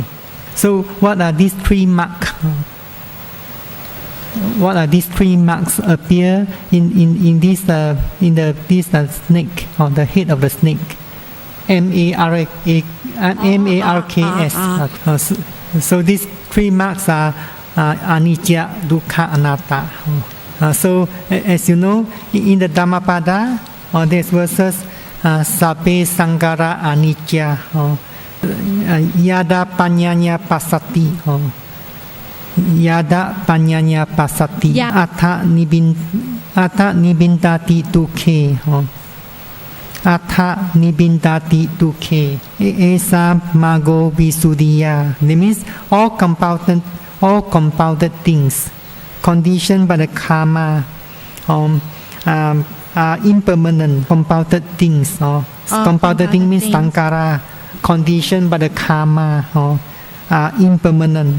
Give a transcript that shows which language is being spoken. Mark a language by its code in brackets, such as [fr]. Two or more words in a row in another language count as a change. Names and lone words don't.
[en] So what are these three marks? What are these three marks appear in this snake or the head of the snake? MARKS. So these three marks are [pi] anicca, dukkha, anatta. [en] So as you know, in the Dhammapada, there's verses [pi] sabbe sankhara anicca, yada panyanya passati, yada panyanya passati, atha nibindati dukkhe, atha nibindati dukkhe, esa mago visuddhiya. [en] That means all compounded things, conditioned by the karma, are impermanent. Compounded things, compounded thing means sankhara, conditioned by the karma, are impermanent.